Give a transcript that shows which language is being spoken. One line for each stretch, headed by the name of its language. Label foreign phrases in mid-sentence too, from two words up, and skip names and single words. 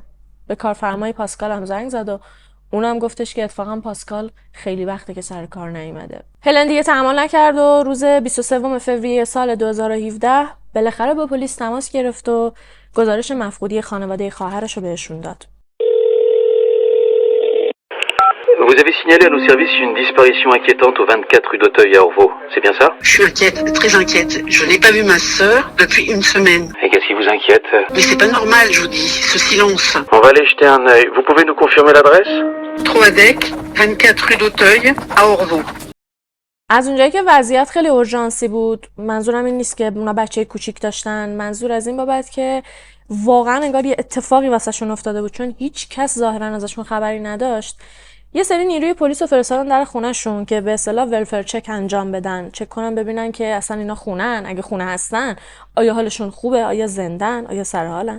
Persian: به کارفرمای پاسکال هم زنگ زد و اونم گفتش که اتفاقا پاسکال خیلی وقته که سر کار نیومده. هلن دیگه تحمل نکرد و روز 23 فوریه سال 2017 بالاخره با پلیس تماس گرفت و گزارش مفقودی خانواده خواهرش رو بهشون داد.
French: Vous avez signalé à nos services une disparition inquiétante au 24 rue d'Auteuil à Orvaux, c'est bien ça? Je suis inquiète, très inquiète. Je n'ai pas vu ma sœur depuis une semaine. Et qu'est-ce qui vous inquiète? Mais c'est pas normal, je vous dis, ce silence. On va aller jeter un œil. Vous pouvez nous confirmer l'adresse? Troadec, 24 rue d'Auteuil à Orvaux.
Persian: از اونجایی که وضعیت خیلی اورژانسی بود، منظورم این نیست که اونا بچه کوچیک داشتن، منظور از این بابت که واقعا انگار یه اتفاقی واسهشون افتاده بود، چون هیچ کس ظاهرا ازشون خبری نداشت. یه سری نیروی پلیس رو فرستادن در خونه‌شون که به اصطلاح
English: welfare check
Persian: انجام بدن، چک کنن ببینن که اصلا اینا خونه‌ن، اگه خونه هستن آیا حالشون خوبه، آیا زندن، آیا سر حالن.